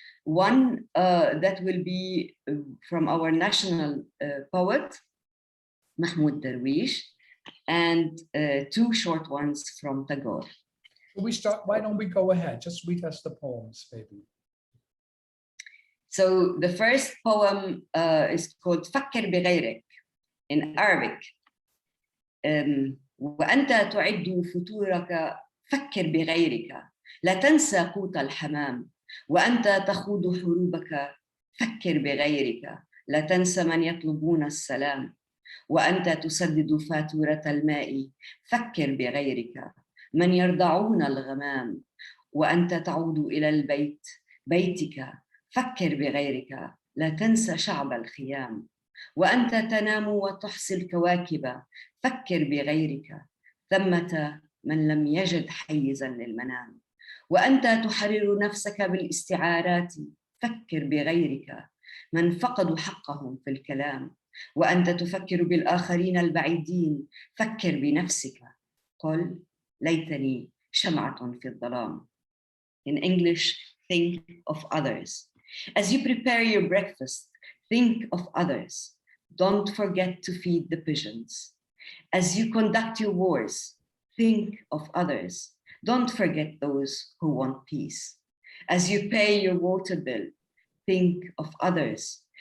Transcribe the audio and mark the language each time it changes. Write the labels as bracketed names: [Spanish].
[English] One that will be from our national poet, Mahmoud Darwish, and two short ones from Tagore. Why don't we go ahead? Just read us the poems, baby. So the first poem is called [Arabic] فكر بغيرك [English] in Arabic. [Arabic] وأنت تعد فطورك فكر بغيرك لا تنسى قوت الحمام وأنت تخوض حروبك فكر بغيرك لا تنسى من يطلبون السلام وأنت تسدد فاتورة الماء فكر بغيرك من يرضعون الغمام وأنت تعود إلى البيت بيتك فكر بغيرك لا تنسى شعب الخيام وأنت تنام وتحصي الكواكب فكر بغيرك ثمة من لم يجد حيزا للمنام وأنت تحرر نفسك بالاستعارات فكر بغيرك من فقدوا حقهم في الكلام وأنت تفكر بالآخرين البعيدين فكر بنفسك قل ليتني شمعة في الظلام. [English] In English, think of others. As you prepare your breakfast, think of others. Don't forget to feed the pigeons. As you conduct your wars, think of others. Don't forget those who want peace. As you pay your water bill, think of others.